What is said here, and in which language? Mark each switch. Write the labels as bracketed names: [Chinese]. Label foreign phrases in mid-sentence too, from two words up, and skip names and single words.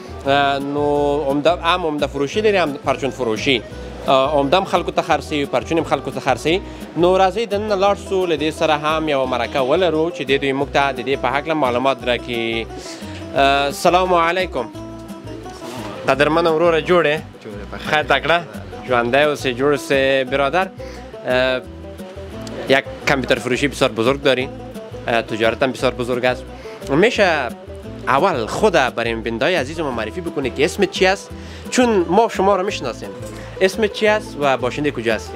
[Pashto] نو عمده فروشي لري، هم پرچون فروشي، عمده هم خلکو ته خرڅوي، پرچون هم خلکو ته خرڅوي. نو راځئ دننه لاړ شو، له دې سره هم یوه مرکه ولرو چې دوی موږ ته د دې په هکله معلومات راکړي. [Arabic] السلام علیکم. [Pashto] قدرمن وروره جوړې خیر تکړه ژوندی اوسې جوړ اوسې برادر. [Persian] یک کامپیوتر فروشی بسیار بزرگ داری، تجارت هم بسیار بزرگ است. میشه اول خود برای بیننده‌های عزیز ما معرفی بکنی که اسمت چی است؟ چون ما شما رو میشناسیم. اسمت چی است و باشنده کجا هستی؟